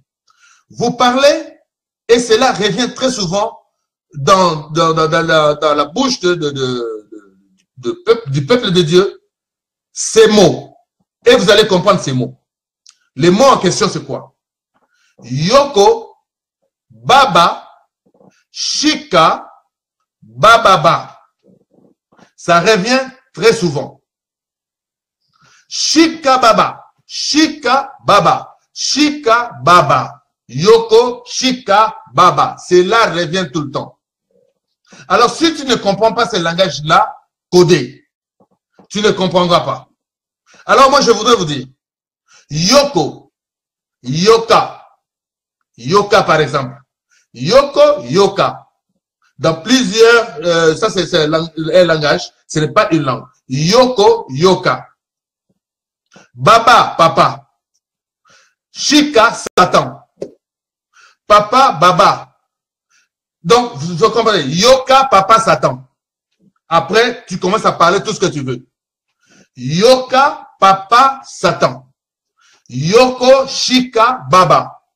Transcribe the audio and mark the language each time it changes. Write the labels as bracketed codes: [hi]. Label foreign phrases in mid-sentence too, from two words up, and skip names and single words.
[fr] Vous parlez et cela revient très souvent dans la bouche du peuple de Dieu, ces mots. Et vous allez comprendre ces mots. Les mots en question, c'est quoi? Yoko, Baba, Shika, Bababa. Ça revient très souvent. Shika, Baba, Shika, Baba, Shika, Baba. Yoko, Shika, Baba. Cela revient tout le temps. Alors, si tu ne comprends pas ce langage-là, codé, tu ne comprendras pas. Alors, moi, je voudrais vous dire, Yoko, Yoka, Yoka par exemple. Yoko, Yoka. Dans plusieurs, ça c'est un langage, ce n'est pas une langue. Yoko, Yoka. Baba, papa. Shika, Satan. Papa, Baba. Donc, vous comprenez, Yoka, papa, Satan. Après, tu commences à parler tout ce que tu veux. Yoka, papa, Satan. Yoko, Shika, Baba.